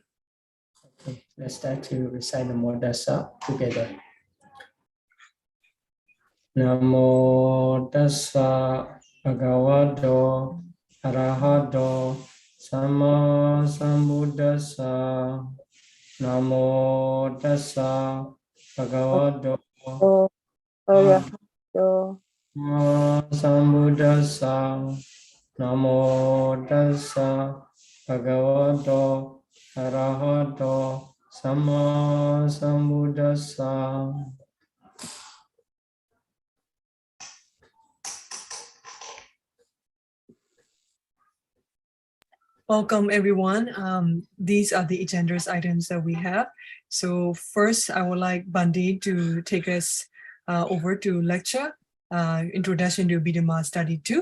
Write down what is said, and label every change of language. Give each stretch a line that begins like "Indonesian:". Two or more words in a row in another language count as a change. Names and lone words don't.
English: Okay, let's start to recite Namo Tassa together.
Pali: Namo Tassa Bhagavato Arahato Samma Sambuddhassa. Namo Tassa Bhagavato Arahato Samma Sambuddhassa. Namo Tassa Bhagavato Arahato Samma Sambuddhassa.
English: Welcome, everyone. These are the agendas items that we have. So first, I would like Bande to take us over to lecture, Introduction to Abhidhamma Study 2.